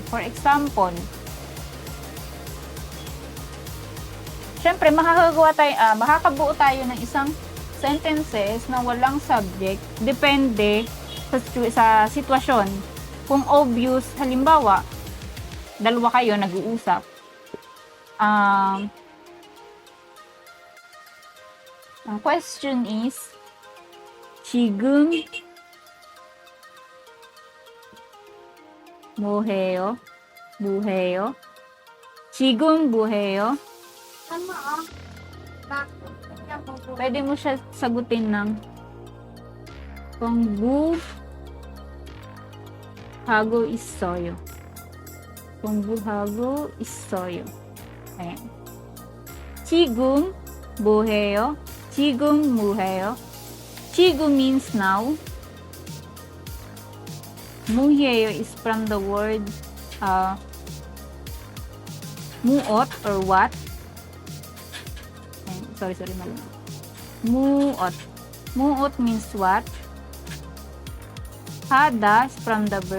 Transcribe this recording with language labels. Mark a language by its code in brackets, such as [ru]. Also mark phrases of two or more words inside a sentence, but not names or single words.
[en] For example, [tl] syempre, makakabuo tayo ng isang sentences na walang subject, depende sa sitwasyon. Kung obvious, halimbawa, dalawa kayo nag-uusap, ang [en] question is, [ko] 지금 뭐해요? 뭐해요? 지금 뭐해요? [tl] Pwede mo siya sagutin ng [ko] 공부하고 있어요. 공부하고 있어요. Ayan. 지금 뭐해요? 지금 뭐해요? 지금 [en] means now. 뭐해요 is from the word muot or what. Sorry, mali. Muot. Muot means what? Hada is from the verb.